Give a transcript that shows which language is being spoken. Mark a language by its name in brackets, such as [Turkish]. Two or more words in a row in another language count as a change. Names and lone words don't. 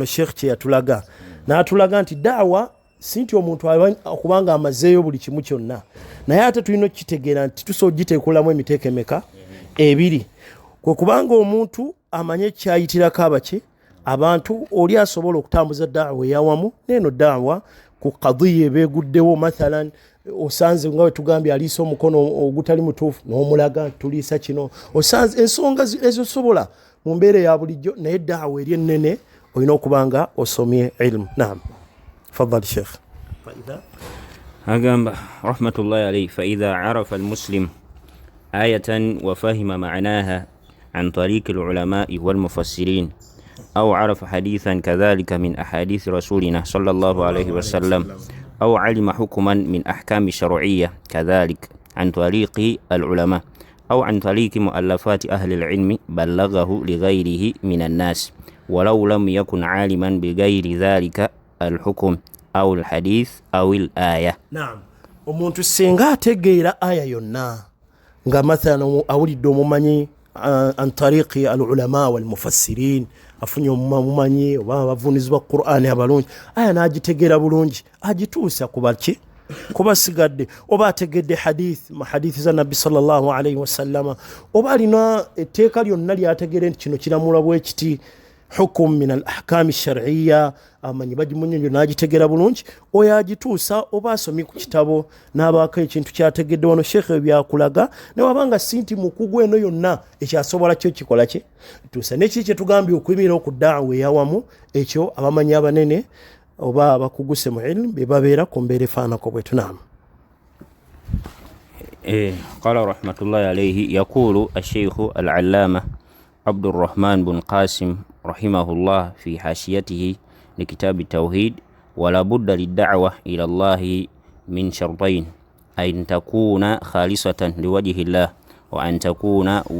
[Ganda] Sheikh kye yatulaga n'atulaga nti daawa si nti omuntu okubanga amazeeyo buli kimu kyonna, naye ate tulina okukitegeera nti tusobola ogiteekulamu emiteeko emeka ebiri, kwe kubanga omuntu amanye kyayitirako abaki abantu, oli asobola okutambuza daawa eyawamu neno daawa ku qadiya ebeeguddewo. Mathalan osanze nga wetugambye aliisa omukono ogutali mutuufu n'omulaga tuliisa kino, osanze ensonga ezosobola mu mbeera ya bulijjo, naye daawa eri ennene olina okubanga osomye ilmu. [Arabic] نعم، تفضل شيخ. أقام رحمة الله عليه فإذا عرف المسلم آية وفهم معناها عن طريق العلماء والمفسرين أو عرف حديثا كذلك من أحاديث رسولنا صلى الله عليه وسلم أو علم حكما من أحكام شرعية كذلك عن طريق العلماء أو عن طريق مؤلفات أهل العلم بلغه لغيره من الناس ولو لم يكن عالما بغير ذلك الحكم أو الحديث أو الآية. نعم. [Ganda] omuntu singa ategeera aya yonna nga mathalan awulidde omumanyi [Arabic] عن طريق العلماء والمفسرين, [Ganda] afunye omumanyi oba abavuunizi ba Qur'ani abalungi, aya n'agitegeera bulungi agituusa kubaki kubasigadde, oba ategedde hadithi za nabbi [Arabic] صلى الله عليه وسلم, [Ganda] oba alina etteeka lyonna lyategeere nti kino kiramula bwe kiti [Arabic] حكم من الأحكام الشرعية, [Ganda] amanyi bagimunyonyo n'agitegeera bulungi, oyo agituusa oba asomye ku kitabo n'abaako ekintu kyategedde wano Sheikh byakulaga, ne wabanga si nti mukugu eno yonna ekyasobola kyo kikola kye tuusa. Nekiki kye tugambye okuyimirira ku daawa eyawamu, ekyo abamanyi abanene oba abakuguse mu ilmu be babeera ku mbeera efaanako bwetu. Naam. [Arabic] قال رحمة الله عليه يقول الشيخ العلامة عبد الرحمن بن قاسم رحمه الله في حاشيته لكتاب التوحيد: ولا بد للدعوة إلى الله من شرطين: أن تكون خالصة لوجه الله، وأن تكون